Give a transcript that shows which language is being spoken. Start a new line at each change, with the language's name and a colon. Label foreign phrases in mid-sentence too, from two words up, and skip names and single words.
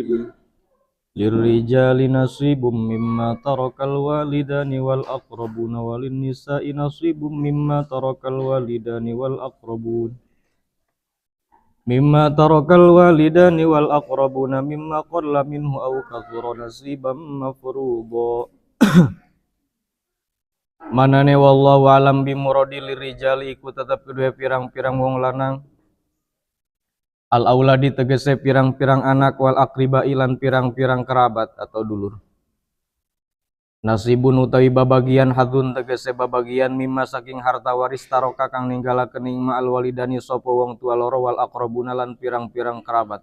Arabic: للرجال نصيب مما ترك الوالدان والأقربون وللنساء نصيب مما ترك الوالدان والأقربون مما قل منه أو كثر نصيبا مفروضا.
Javanese: Manane
Arabic: والله أعلم بمراده
Javanese: lirijali iku tetep kedua pirang-pirang wong lanang al auladi tegese pirang-pirang anak wal akriba ilan pirang-pirang kerabat atau dulur. Nasibun utawi babagian hadun tegese babagian mimma saking harta waris taroka kang ninggalaken ing ma al walidani sapa wong tua loro wal aqrabuna lan pirang-pirang kerabat.